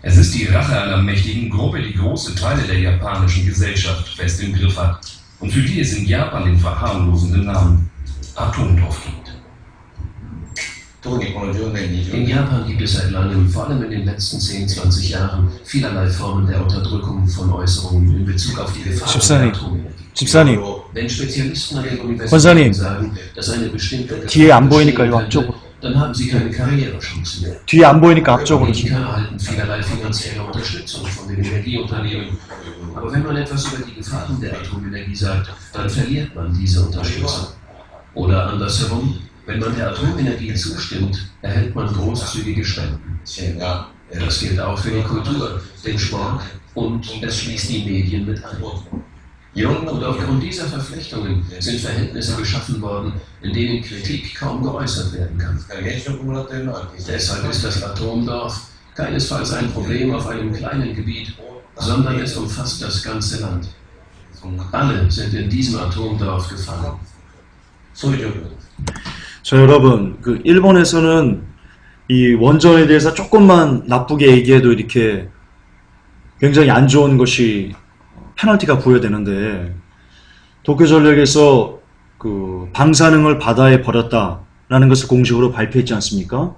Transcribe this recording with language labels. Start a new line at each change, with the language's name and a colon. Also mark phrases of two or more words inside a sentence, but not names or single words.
German: Es ist die Rache einer mächtigen Gruppe, die große Teile der japanischen Gesellschaft fest im Griff hat und für die es in Japan den verharmlosenden Namen Atomdorf gibt. In Japan gibt es seit langem, vor allem in den letzten 10, 20 Jahren, vielerlei Formen der Unterdrückung von Äußerungen in Bezug auf die Gefahr der Atomenergie.
Korean: 집사님,
German: Wenn Spezialisten an den
Korean: 권사님,
German: Universitäten sagen, dass eine bestimmte
Korean: 뒤에 안 보이니까
German: bestehen
Korean: 이거
German: könnte,
Korean: 앞쪽으로.
German: dann haben sie keine Karrierechancen mehr.
Korean: 뒤에 안 보이니까 앞쪽으로 좀.
German: Politiker erhalten vielerlei finanzielle Unterstützung von den Energieunternehmen. Aber wenn man etwas über die Gefahren der Atomenergie sagt, dann verliert man diese Unterstützung. Oder andersherum, wenn man der Atomenergie zustimmt, erhält man großzügige Spenden. Das gilt auch für die Kultur, den Sport und es schließt die Medien mit ein. Und aufgrund dieser Verflechtungen sind Verhältnisse geschaffen worden, in denen Kritik kaum geäußert werden kann. Deshalb ist das Atomdorf keinesfalls ein Problem auf einem kleinen Gebiet, sondern es umfasst das ganze Land. Alle sind in diesem Atomdorf gefangen.
Korean: 자, 여러분, 그 일본에서는 이 원전에 대해서 조금만 나쁘게 얘기해도 이렇게 굉장히 안 좋은 것이 페널티가 부여되는데, 도쿄전력에서 그 방사능을 바다에 버렸다라는 것을 공식으로 발표했지 않습니까?